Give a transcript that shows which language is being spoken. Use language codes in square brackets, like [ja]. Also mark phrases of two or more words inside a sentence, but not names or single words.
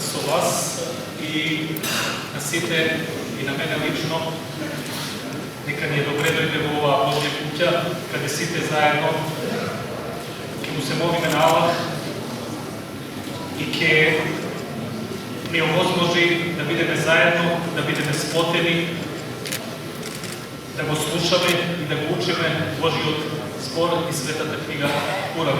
[mk] вас и на сите и на мене лично. Нека ни је добре дойде во оваа Божја куќа, каде сите заедно ќе му се молиме на Аллах и ќе ни овозможи да бидеме заедно, да бидеме сплотени, да го слушаме и да го учиме Божиот збор и светата книга Куран.